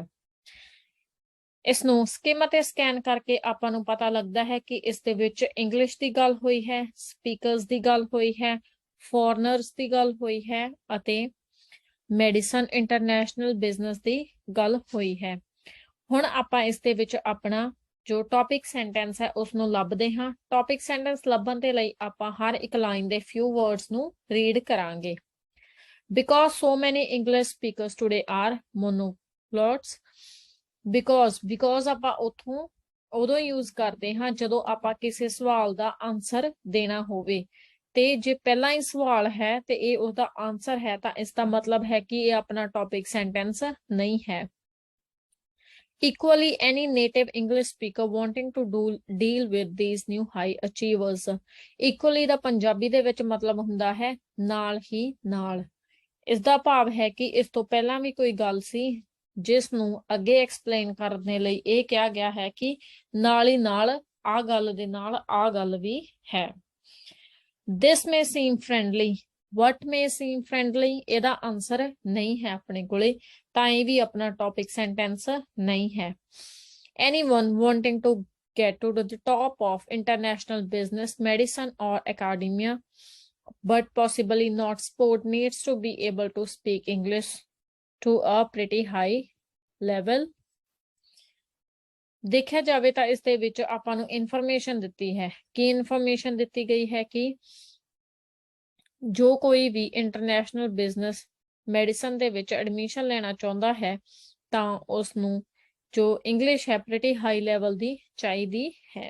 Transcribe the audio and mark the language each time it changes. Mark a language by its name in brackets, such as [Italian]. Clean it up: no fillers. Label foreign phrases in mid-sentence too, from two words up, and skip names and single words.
[Punjabi] ਇਸ ਨੂੰ ਸਕਿਮ ਅਤੇ ਸਕੈਨ ਕਰਕੇ ਆਪਾਂ ਨੂੰ ਪਤਾ ਲੱਗਦਾ ਹੈ ਕਿ ਇਸ ਦੇ ਵਿੱਚ ਇੰਗਲਿਸ਼ ਦੀ ਗੱਲ ਹੋਈ ਹੈ, ਸਪੀਕਰਸ ਦੀ ਗੱਲ ਹੋਈ ਹੈ, ਫੋਰਨਰਸ ਦੀ ਗੱਲ ਹੋਈ ਹੈ ਅਤੇ [English] medicine international business [Punjabi] ਦੀ ਗੱਲ ਹੋਈ ਹੈ। ਹੁਣ ਆਪਾਂ ਇਸ ਦੇ ਵਿੱਚ ਆਪਣਾ ਜੋ [English] topic sentence [Punjabi] ਹੈ ਉਸ ਨੂੰ ਲੱਭਦੇ ਹਾਂ। [English] topic sentence [Punjabi] ਲੱਭਣ ਦੇ ਲਈ ਆਪਾਂ ਹਰ ਇੱਕ ਲਾਈਨ ਦੇ [English] few words [Punjabi] ਨੂੰ ਰੀਡ ਕਰਾਂਗੇ। [English] Because so many English speakers today are monoglots. [Punjabi] Because ਆਪਾਂ ਉੱਥੋਂ ਉਦੋਂ ਯੂਜ਼ ਕਰਦੇ ਹਾਂ ਜਦੋਂ ਆਪਾਂ ਕਿਸੇ ਸਵਾਲ ਦਾ ਆਨਸਰ ਦੇਣਾ ਹੋਵੇ, ਤੇ ਜੇ ਪਹਿਲਾਂ ਹੀ ਸਵਾਲ ਹੈ ਤੇ ਇਹ ਉਹਦਾ ਆਨਸਰ ਹੈ ਤਾਂ ਇਸ ਦਾ ਮਤਲਬ ਹੈ ਕਿ ਇਹ ਆਪਣਾ [English] topic sentence [Punjabi] ਨਹੀਂ ਹੈ। [English] Equally, any native English speaker wanting to deal with these new high achievers. [Punjabi] Equally ਦਾ ਪੰਜਾਬੀ ਦੇ ਵਿੱਚ ਮਤਲਬ ਹੁੰਦਾ ਹੈ ਨਾਲ ਹੀ ਨਾਲ। ਇਸ ਦਾ ਭਾਵ ਹੈ ਕਿ ਇਸ ਤੋਂ ਪਹਿਲਾਂ ਵੀ ਕੋਈ ਗੱਲ ਸੀ ਜਿਸ ਨੂੰ ਅੱਗੇ ਐਕਸਪਲੇਨ ਕਰਨ ਦੇ ਲਈ ਇਹ ਕਿਹਾ ਗਿਆ ਹੈ ਕਿ ਨਾਲ ਹੀ ਨਾਲ ਆ ਗੱਲ ਦੇ ਨਾਲ ਆ ਗੱਲ ਵੀ ਹੈ। [English] This may seem friendly. What may seem friendly? [Punjabi] ਇਹਦਾ ਆਨਸਰ ਨਹੀਂ ਹੈ ਆਪਣੇ ਕੋਲੇ, ਤਾਂ ਇਹ ਵੀ ਆਪਣਾ [English] topic sentence [Punjabi] ਨਹੀਂ ਹੈ। [English] Anyone wanting to get to the top of international business, medicine or academia, but possibly not sport, needs to be able to speak English to a pretty high level. [Punjabi] ਦੇਖਿਆ ਜਾਵੇ ਤਾਂ ਇਸ ਦੇ ਵਿੱਚ ਆਪਾਂ ਨੂੰ ਇਨਫੋਰਮੇਸ਼ਨ ਦਿੱਤੀ ਹੈ। ਕੀ ਇਨਫੋਰਮੇਸ਼ਨ ਦਿੱਤੀ ਗਈ ਹੈ ਕਿ ਜੋ ਕੋਈ ਵੀ [English] international business medicine [Punjabi] ਦੇ ਵਿੱਚ ਐਡਮਿਸ਼ਨ ਲੈਣਾ ਚਾਹੁੰਦਾ ਹੈ ਤਾਂ ਉਸ ਨੂੰ ਜੋ ਇੰਗਲਿਸ਼ ਹੈ [English] pretty high level [Punjabi] ਦੀ ਚਾਹੀਦੀ ਹੈ।